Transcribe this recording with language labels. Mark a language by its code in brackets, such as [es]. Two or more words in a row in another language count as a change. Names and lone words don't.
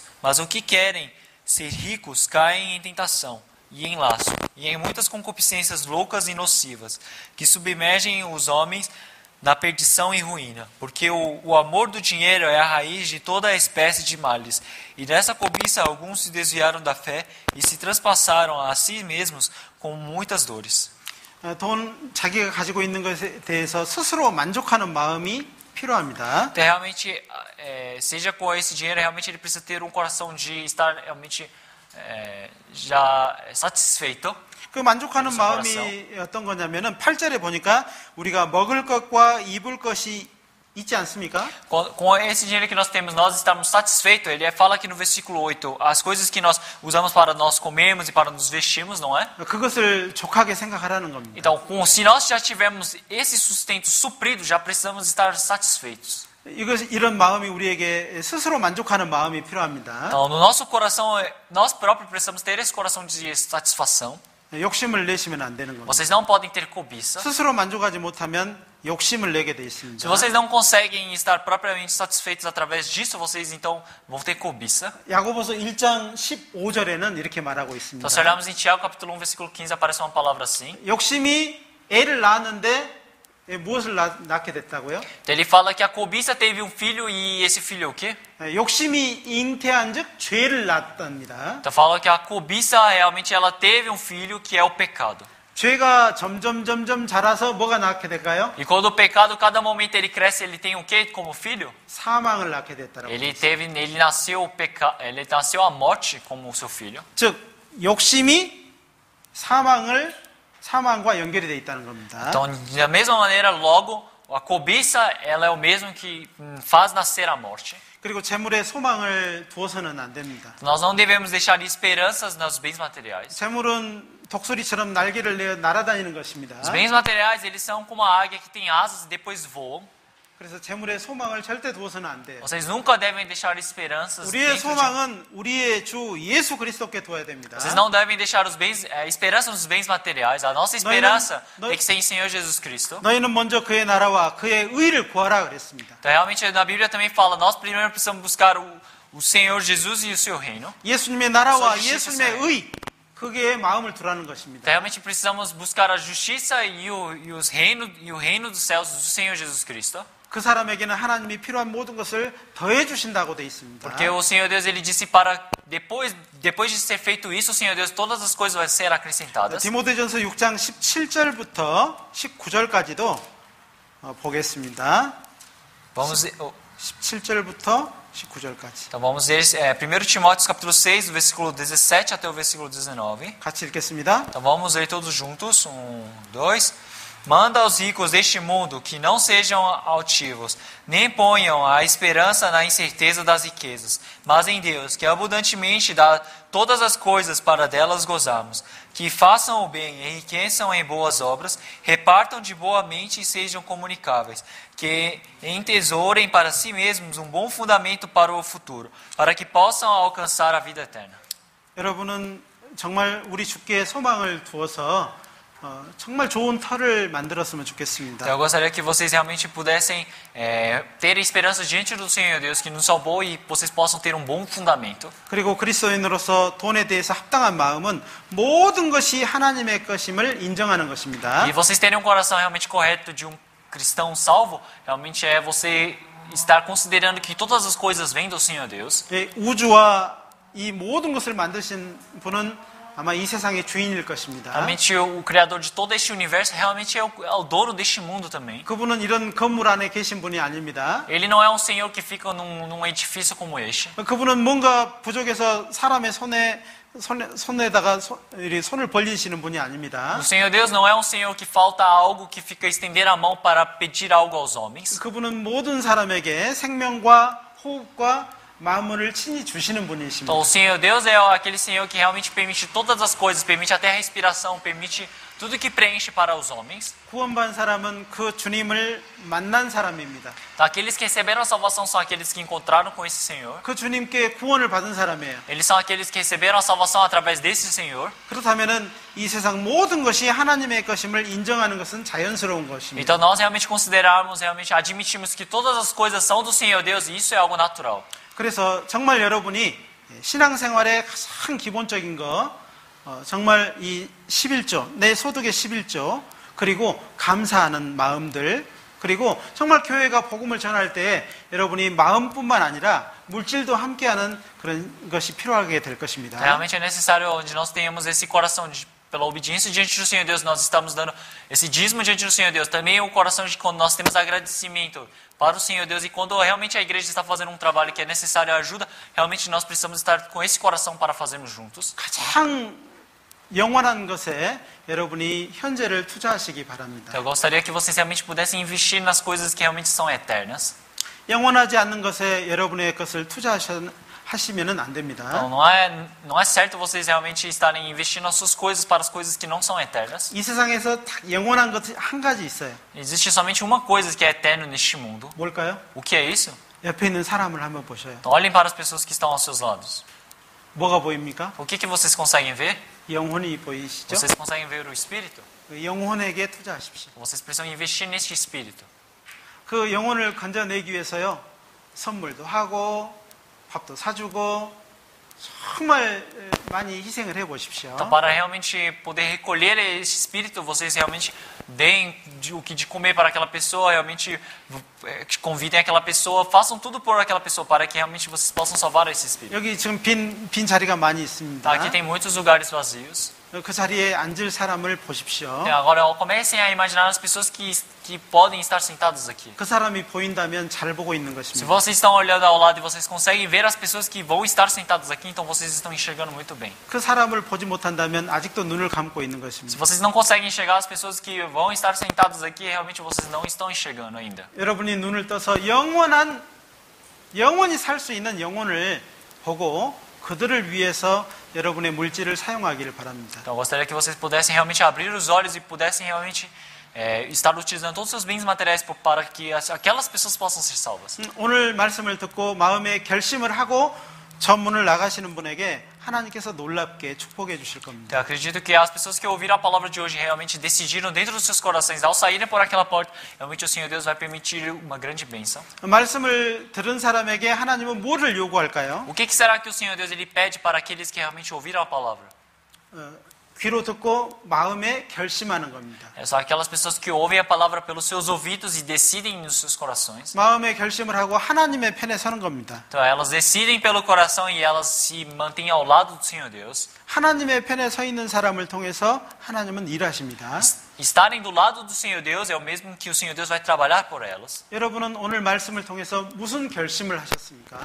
[pt] Mas o que querem ser ricos caem em tentação e em laço, e em muitas concupiscências loucas e nocivas, que submergem os homens na perdição e ruína, porque o amor do dinheiro é a raiz de toda a espécie de males. E nessa cobiça alguns se desviaram da fé e se transpassaram a si mesmos com muitas dores. [ko] 돈 자기가 가지고 있는 것에 대해서 스스로 만족하는 마음이 필요합니다. [pt] Então, realmente, seja com esse dinheiro, realmente ele precisa ter um coração de estar realmente já satisfeito. [ko] 그 만족하는 마음이 어떤 거냐면은 8절에 보니까 우리가 먹을 것과 입을 것이 있지 않습니까? [pt] Com esse dinheiro que nós temos, nós estamos satisfeitos. Ele fala aqui no versículo 8, as coisas que nós usamos para nós comermos e para nos vestirmos, não é? [ko] 그것을 족하게 생각하라는 겁니다. [pt] Então, se nós já tivermos esse sustento suprido, já precisamos estar satisfeitos. [ko] 이런 마음이 우리에게 스스로 만족하는 마음이 필요합니다. [pt] Então, no nosso coração, nós próprios precisamos ter esse coração de satisfação. [ko] 욕심을 내시면 안 되는 겁니다. [pt] Vocês não podem ter cobiça. [ko] 스스로 만족하지 못하면 욕심을 내게 돼 있습니다. [pt] Se vocês não conseguem estar propriamente satisfeitos através disso, vocês então vão ter cobiça. [ko] 야고보서 1장 15절에는 이렇게 말하고 있습니다. [pt] Então, se olharmos em Tiago, capítulo 1, versículo 15, aparece uma palavra assim. [ko] 욕심이 애를 낳았는데 무엇을 낳게 됐다고요? [pt] Então, ele fala que a cobiça teve um filho e esse filho é o quê? [ko] 욕심이 잉태한즉 죄를 낳았답니다. [pt] Então, fala que a cobiça realmente ela teve um filho que é o pecado. [ko] 죄가 점점 자라서 뭐가 낳게 될까요? [pt] E quando o pecado, cada momento ele cresce, ele tem o quê como filho? [ko] 사망을 낳게 됐다라고. [pt] Ele nasceu a morte como seu filho. [ko] 즉 욕심이 사망과 연결이 돼 있다는 겁니다. [pt] Então, da mesma maneira, logo a cobiça ela é o mesmo que faz nascer a morte. [ko] 그리고 재물에 소망을 두어서는 안 됩니다. [pt] Nós não devemos deixar esperanças nos bens materiais. [ko] 재물은 독수리처럼 날개를 내어 날아다니는 것입니다. [pt] Os bens materiais, eles são como a águia que tem asas e depois voam. [ko] 그래서 재물에 소망을 절대 두어서는 안 돼요. [pt] Vocês nunca devem deixar esperanças [ko] 우리의 [pt] dentro de... [ko] 소망은 우리의 주 예수 그리스도께 두어야 됩니다. [pt] Vocês não devem deixar esperança nos bens materiais. A nossa esperança tem que ser em Senhor Jesus Cristo. [ko] 너희는 먼저 그의 나라와 그의 의를 구하라 그랬습니다. [pt] Então, realmente, na Bíblia também fala, nós primeiro precisamos buscar o Senhor Jesus e o seu reino. [ko] 예수님의 나라와 [pt] Sua justiça, [ko] 예수님의 의, 그게 마음을 두라는 것입니다. [pt] Então, realmente precisamos buscar a justiça e o reino dos céus do Senhor Jesus Cristo. [ko] 그 사람에게는 하나님이 필요한 모든 것을 더해 주신다고 돼 있습니다. [pt] Porque o Senhor Deus ele disse para depois de ser feito isso, o Senhor Deus todas as coisas vão ser acrescentadas. [ko] 디모데전서 6장 17절부터 19절까지도 보겠습니다. [pt] Vamos [ko] 17절부터 19절까지. [pt] Então vamos ler 1 Timóteo capítulo 6, do versículo 17 até o versículo 19. [ko] 같이 읽겠습니다. [pt] Então vamos ler todos juntos. 2. Manda aos ricos deste mundo que não sejam altivos, nem ponham a esperança na incerteza das riquezas, mas em Deus, que abundantemente dá todas as coisas para delas gozarmos. Que façam o bem, enriqueçam em boas obras, repartam de boa mente e sejam comunicáveis. Que entesourem para si mesmos um bom fundamento para o futuro, para que possam alcançar a vida eterna. [ko] 여러분은 정말 우리 주께 소망을 두어서 정말 좋은 터를 만들었으면 좋겠습니다. [pt] Então eu gostaria que vocês realmente pudessem ter esperança diante do Senhor Deus que nos salvou e vocês possam ter um bom fundamento. [ko] 그리고 그리스도인으로서 돈에 대해서 합당한 마음은 모든 것이 하나님의 것임을 인정하는 것입니다. [pt] E vocês terem um coração realmente correto de um cristão salvo, realmente é você estar considerando que todas as coisas vêm do Senhor Deus. [ko] 우주와 이 모든 것을 만드신 분은 아마 이 세상의 주인일 것입니다. [pt] Realmente o criador de todo este universo realmente é o dono deste mundo também. [ko] 그분은 이런 건물 안에 계신 분이 아닙니다. [pt] Ele não é um senhor que fica num edifício como este. [ko] 그분은 뭔가 부족해서 사람의 손에다가 손을 벌리시는 분이 아닙니다. [pt] O Senhor Deus não é um senhor que falta algo, que fica a estender a mão para pedir algo aos homens. [ko] 그분은 모든 사람에게 생명과 호흡과 마음을 친히 주시는 분이십니다. [pt] Então, o Senhor Deus é aquele Senhor que realmente permite todas as coisas, permite até a respiração, permite tudo que preenche para os homens. [ko] 구원받은 사람은 그 주님을 만난 사람입니다. [pt] Então, aqueles que receberam a salvação são aqueles que encontraram com esse Senhor. [ko] 그 주님께 구원을 받은 사람이에요. [pt] Eles são aqueles que receberam a salvação através desse Senhor. [ko] 그렇다면은 이 세상 모든 것이 하나님의 것임을 인정하는 것은 자연스러운 것입니다. [pt] Então, nós realmente considerarmos, realmente admitimos que todas as coisas são do Senhor Deus e isso é algo natural. [ko] 그래서 정말 여러분이 신앙생활의 가장 기본적인 거 정말 이 11조, 내 소득의 11조, 그리고 감사하는 마음들, 그리고 정말 교회가 복음을 전할 때 여러분이 마음뿐만 아니라 물질도 함께하는 그런 것이 필요하게 될 것입니다. [pt] Realmente é necessário onde nós tenhamos esse coração pela obediência diante do Senhor Deus, nós estamos dando esse dízimo diante do Senhor Deus. Também o coração de quando nós temos agradecimento para o Senhor Deus e quando realmente a igreja está fazendo um trabalho que é necessário ajuda, realmente nós precisamos estar com esse coração para fazermos juntos. [ko] 가장 영원한 것에 여러분이 현재를 투자하시기 바랍니다. [pt] Então, eu gostaria que vocês realmente pudessem investir nas coisas que realmente são eternas. [ko] 영원하지 않는 것에 여러분의 것을 투자하시면 안 됩니다. [pt] Então, não é certo vocês realmente estarem investindo as suas coisas para as coisas que não são eternas. [ko] 이 세상에서 딱 영원한 것이 한 가지 있어요. [pt] Existe somente uma coisa que é eterna neste mundo. [ko] 뭘까요? [pt] O que é isso? [ko] 옆에 있는 사람을 한번 보셔요. [pt] Então, olhem para as pessoas que estão aos seus lados. [ko] 뭐가 보입니까? [pt] O que vocês conseguem ver? [ko] 영혼이 보이시죠? [pt] Vocês conseguem ver o Espírito? [ko] 그 영혼에게 투자하십시오. [pt] Vocês precisam investir neste Espírito. [ko] 그 영혼을 건져내기 위해서요. 선물도 하고 밥도 사주고 정말 많이 희생을 해보십시오. [pt] Então, para realmente poder recolher esse Espírito, vocês realmente deem o que de comer para aquela pessoa, realmente convidem aquela pessoa, façam tudo por aquela pessoa para que realmente vocês possam salvar esse Espírito. [ko] 여기 지금 빈 자리가 많이 있습니다. [pt] Aqui tem muitos lugares vazios. [ko] 그 자리에 앉을 사람을 보십시오. [pt] Então, agora comecem a imaginar as pessoas que podem estar sentadas aqui. [ko] 그 사람이 보인다면 잘 보고 있는 [pt] Se [ko] 것입니다. [pt] vocês estão olhando ao lado e vocês conseguem ver as pessoas que vão estar sentadas aqui, então vocês estão enxergando muito bem. [ko] 그 사람을 보지 못한다면 아직도 눈을 감고 있는 [pt] Se [ko] 것입니다. [pt] vocês não conseguem enxergar as pessoas que vão estar sentadas aqui, realmente vocês não estão enxergando ainda. [ko] 여러분이 눈을 떠서 영원히 살 수 있는 영혼을 보고 그들을 위해서 여러분의 물질을 사용하기를 바랍니다. [pt] Então, eu gostaria que vocês pudessem realmente abrir os olhos e pudessem realmente estar utilizando todos os seus bens materiais para que aquelas pessoas possam ser salvas. [ko] 오늘 말씀을 듣고 마음에 결심을 하고 전문을 나가시는 분에게 하나님께서 놀랍게 축복해 주실 겁니다. [pt] Então, eu acredito que as pessoas que ouviram a palavra de hoje realmente decidiram dentro dos seus corações, ao saírem por aquela porta, realmente o Senhor Deus vai permitir uma grande bênção. [ko] 말씀을 들은 사람에게 하나님은 뭐를 요구할까요? [pt] O que será que o Senhor Deus ele pede para aqueles que realmente ouviram a palavra? [ko] 귀로 듣고 마음에 결심하는 겁니다. [pt] São aquelas pessoas que ouvem a palavra pelos seus ouvidos e decidem nos seus corações. [ko] 마음에 결심을 하고 하나님의 편에 서는 겁니다. [pt] Então, elas decidem pelo coração e elas se mantêm ao lado do Senhor Deus. [ko] 하나님의 편에 서 있는 사람을 통해서 하나님은 일하십니다. [pt] Estarem do lado do Senhor Deus é o mesmo que o Senhor Deus vai trabalhar por elas. [ko] 여러분은 오늘 말씀을 통해서 무슨 결심을 하셨습니까?